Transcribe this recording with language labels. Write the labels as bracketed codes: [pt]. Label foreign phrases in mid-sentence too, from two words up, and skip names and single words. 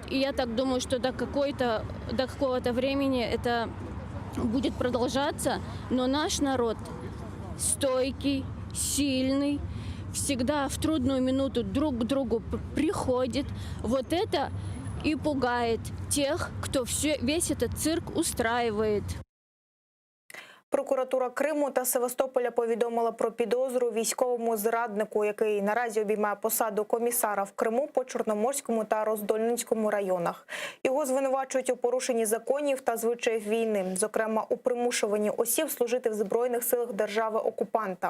[ru] И я так думаю, что до какого-то времени это будет продолжаться. Но наш народ стойкий, сильный, всегда в трудную минуту друг к другу приходит. Вот это и пугает тех, кто весь этот цирк устраивает. [uk] Прокуратура Криму та Севастополя повідомила про підозру військовому зраднику, який наразі обіймає посаду комісара в Криму по Чорноморському та Роздольницькому районах. Його звинувачують у порушенні законів та звичаїв війни, зокрема у примушуванні осіб служити в Збройних силах держави-окупанта.